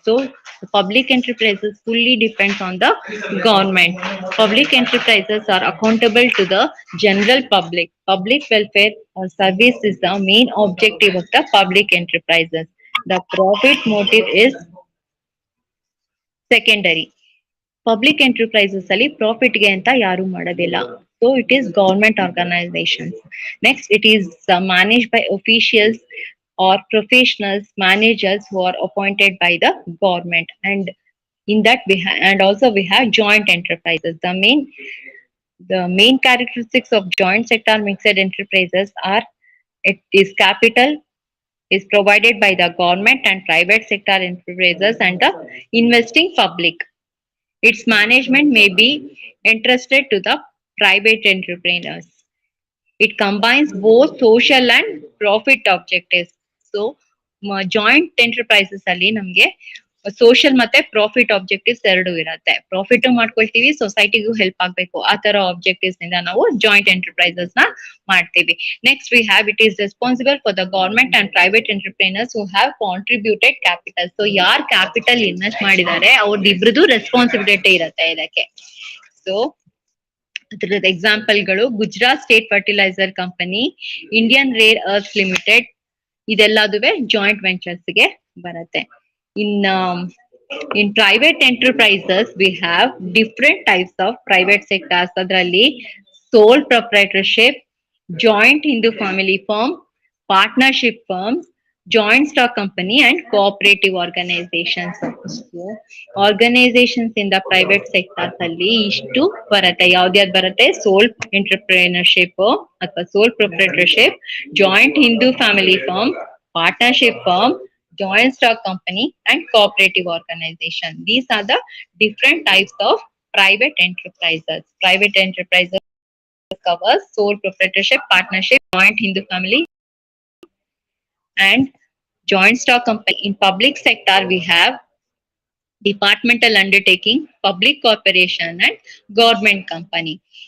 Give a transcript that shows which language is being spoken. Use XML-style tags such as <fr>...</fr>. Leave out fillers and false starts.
<en>So the public enterprises fully depends on the government. Public enterprises are accountable to the general public. Public welfare or service is the main objective of the public enterprises. The profit motive is secondary. Public enterprises</en> <kn>ಅಲ್ಲಿ profit ಗೆ ಅಂತ ಯಾರು ಮಾಡೋದಿಲ್ಲ.</kn> <en>So it is government organizations. Next, it is managed by officials or professionals, managers who are appointed by the government. And in that and also we have joint enterprises. The main characteristics of joint sector mixed enterprises are it is capital is provided by the government and private sector enterprises and the investing public. Its management may be entrusted to the private entrepreneurs. It combines both social and profit objectives.</en> <kn>So, joint enterprises ಅಲ್ಲಿ ನಮ್ಗೆ social ಮತ್ತೆ profit objectives ಎರಡು ಇರುತ್ತೆ. Profit ಮಾಡ್ಕೊಳ್ತೀವಿ, ಸೊಸೈಟಿಗೂ help ಆಗ್ಬೇಕು, ಆ ತರ objectives ಇಂದ ನಾವು ಜಾಯಿಂಟ್ ಎಂಟರ್ಪ್ರೈಸಸ್ ನ ಮಾಡ್ತೀವಿ.</kn> <en>Next we have it is responsible for the government and private entrepreneurs who have contributed capital.</en> <kn>So ಯಾರ್ ಕ್ಯಾಪಿಟಲ್ ಇನ್ವೆಸ್ಟ್ ಮಾಡಿದ್ದಾರೆ ಅವ್ರದ್ದು ರೆಸ್ಪಾನ್ಸಿಬಿಲಿಟಿ ಇರುತ್ತೆ ಇದಕ್ಕೆ. ಸೊ ಅದರದ ಎಕ್ಸಾಂಪಲ್ಗಳು Gujarat state fertiliser company, Indian rare earth limited, ಇದೆಲ್ಲದುವೆ joint ventures ಗೆ ಬರುತ್ತೆ.</kn> <en>In private enterprises we have different types of private sectors.</en> <kn>ಅದರಲ್ಲಿ</kn> <en>Sole proprietorship, joint Hindu family firm, partnership firms, joint stock company and cooperative organizations. So, organizations in the private sector</en> <kn>ಅಲ್ಲಿ ಇಷ್ಟು ಬರುತ್ತೆ. ಯಾವ್ದ್ಯಾವ್ದು ಬರುತ್ತೆ?</kn> <en>Sole entrepreneurship ಅಥವಾ sole proprietorship, joint Hindu family firm, partnership firm, joint stock company and cooperative organization. These are the different types of private enterprises. Private enterprises covers sole proprietorship, partnership, joint Hindu family and joint stock company. In public sector we have departmental undertaking, public corporation and government company.</en>